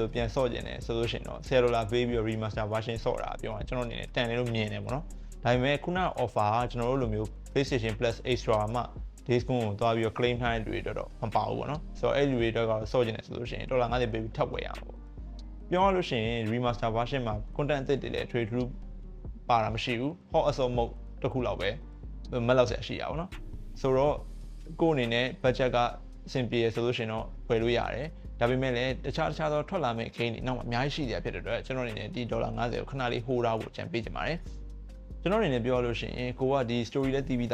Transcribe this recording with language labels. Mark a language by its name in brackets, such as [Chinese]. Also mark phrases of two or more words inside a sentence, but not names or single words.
[Burmese] လို့ပြန်ဆော့ကျင်တယ်ဆိုလို့ရှိရင်တော့$10ပေးပြီးတော့ [English] remaster version [Burmese] ဆော့တာပြောရင်ကျွန်တော်အနေနဲ့တန်တယ်လို့မြင်တယ်ပေါ့နော်ဒါပေမဲ့ခုန offer ကကျွန်တော်တို့လိုမျိုး PlayStation Plus Extra မှာ Days Gone ကိုသွားပြီးတော့ claim ထားတဲ့လူတွေတော့မပါဘူးပေါ့နော်ဆိုတော့အဲ့လူတွေတော့ဆော့ကျင်တယ်ဆိုလို့ရှိရင်$50ပေးပြီးထပ်ဝယ်ရအောင်ပေါ့ပြောရလို့ ရှိရင် [English] remaster version [Burmese] မှာ content အသစ်တွေလည်း [English] trade through [Burmese] ပါတာမရှိဘူး Hot Assault mode တစ်ခုလောက်ပဲမလောက်ဆက်ရှိရအောင်နော်ဆိုတော့ကိုယ်အနေနဲ့ budget ကအဆင်ပြေရဆိုလို့ရှိရင်တော့ဝယ်လို့ရတယ်ဒါပေမဲ့လည်းတခြားသော ထွက်လာမယ့် game တွေနောက်မှာအများကြီးရှိတယ်ဖြစ်တဲ့အတွက်ကျွန်တော်အနေနဲ့ဒီ$50ကိုခဏလေး hold ထားဖို့အကြံပေးချင်ပါတယ်ကျွန်တော်အနေနဲ့ပြောလို့ရှိရင်ကိုကဒီ story လည်းတည်ပြီး